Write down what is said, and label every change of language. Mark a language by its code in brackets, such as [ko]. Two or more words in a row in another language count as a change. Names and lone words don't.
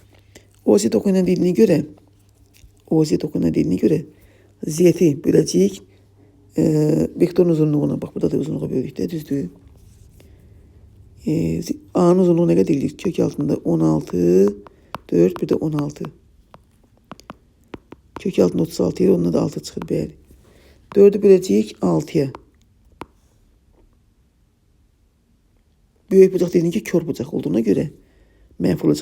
[tr] OZ okunan dediğine göre [az] z'yi böləcəyik Vektorun uzunluğuna bak, burada da uzunluğa böldükdə düzdür. A'nın uzunluğu nə qədərdir? Kök altında 16, 4, bir də 16. Kök altında 36 yer, onunla da 6 çıxır, bəli. 4'ü böləcəyik 6'ya. Böyük bucaq dediyim ki, kör bucaq olduğuna görə mənfi olacaq.